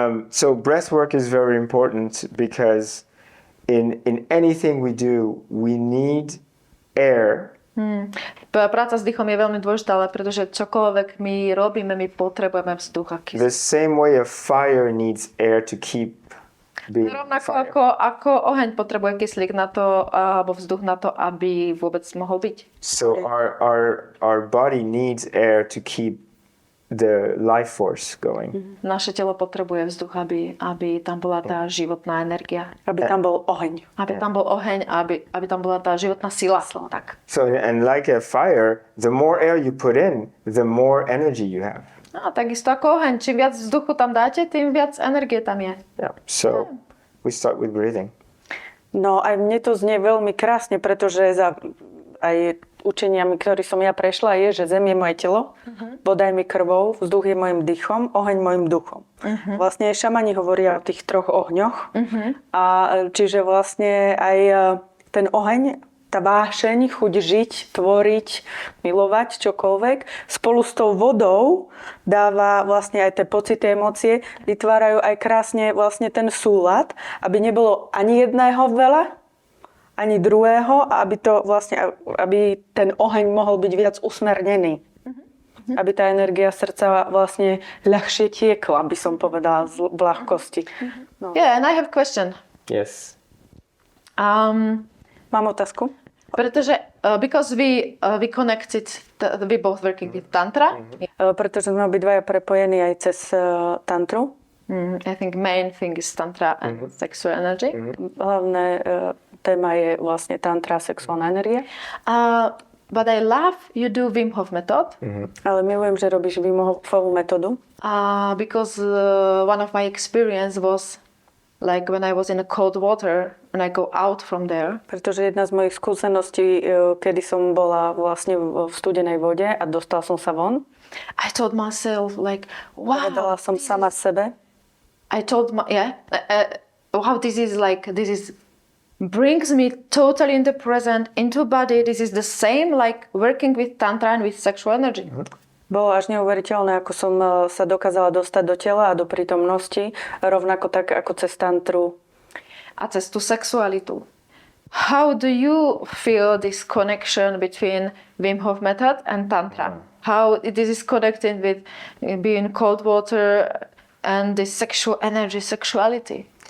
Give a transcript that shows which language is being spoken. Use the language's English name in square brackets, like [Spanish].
[English] So breath work is very important because in anything we do, we need air. [Slovak] Práca s dýchom je veľmi dôležitá, ale pretože čokoľvek my robíme, my potrebujeme vzduch a kyslík. [English] The same way a fire needs air to keep being [Slovak] Rovnako [English] fire. [Slovak] ako oheň potrebuje kyslík na to, alebo vzduch na to, aby vôbec mohol byť. [English] So our body needs air to keep the life force going. [Slovak] Naše telo potrebuje vzduch, aby tam bola tá životná energia. Aby tam bol oheň. Aby tam bol oheň, aby tam bola tá životná sila. Tak. [English] So, and like a fire, the more air you put in, the more energy you have. [Slovak] A takisto ako oheň. Čím viac vzduchu tam dáte, tým viac energie tam je. [English] Yeah. So we start with breathing. [Slovak] No aj mne to znie veľmi krásne, pretože aj učeniami, ktorý som ja prešla, je, že zem je moje telo, voda je mi krvou, vzduch je mojim dýchom, oheň mojim duchom. Vlastne šamani hovoria o tých 3 ohňoch. A čiže vlastne aj ten oheň, tá vášeň, chuť žiť, tvoriť, milovať, čokoľvek, spolu s tou vodou dáva vlastne aj tie pocity, emócie, vytvárajú aj krásne vlastne ten súlad, aby nebolo ani jedného veľa, ani druhého, a aby ten oheň mohol byť viac usmernený. Aby tá energia srdca vlastne ľahšie tiekla, by som povedala, z ľahkosti. No. [English] Yeah, and I have a question. Yes. [Slovak] Mám otázku? Pretože, [English] because we connected, we both working with Tantra, [Slovak] Pretože sme obidvaja prepojení aj cez tantru. [English] I think main thing is Tantra and sexual energy. [Slovak] Hlavné téma je vlastne tantra a sexuálna energia. [English] But I love you do Wim Hof method. [Slovak] Ale milujem, že robíš Wim Hofovú metódu. [English] Because one of my experience was like when I was in a cold water, when I go out from there. [Slovak] Pretože jedna z mojich skúseností, kedy som bola vlastne v studenej vode a dostala som sa von. [English] I told myself like, wow. [Slovak] Povedala som sama sebe. [English] I told wow, this is brings me totally in the present, into body. This is the same like working with Tantra and with sexual energy. [Slovak] Bolo až neuveriteľné, ako som sa dokázala dostať do tela a do prítomnosti, rovnako tak ako cez tantru. A cez tú sexualitu. [English] How do you feel this connection between Wim Hof method and Tantra? How this is connected with being cold water and this sexual energy, sexuality?